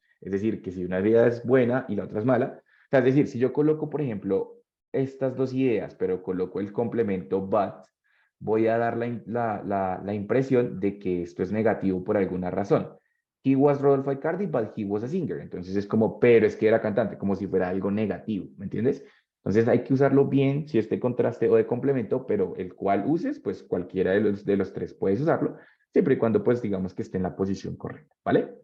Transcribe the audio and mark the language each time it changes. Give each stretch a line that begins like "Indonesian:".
Spanish: Es decir, que si una idea es buena y la otra es mala, o sea, es decir, si yo coloco, por ejemplo, estas dos ideas, pero coloco el complemento but, voy a dar la impresión de que esto es negativo por alguna razón.
English: He was Rodolfo Icardi, but he was a singer.
Spanish: Entonces es como, pero es que era cantante, como si fuera algo negativo, ¿me entiendes? Entonces hay que usarlo bien, si es de contraste o de complemento, pero el cual uses, pues cualquiera de los tres puedes usarlo, siempre y cuando, pues digamos que esté en la posición correcta, ¿vale?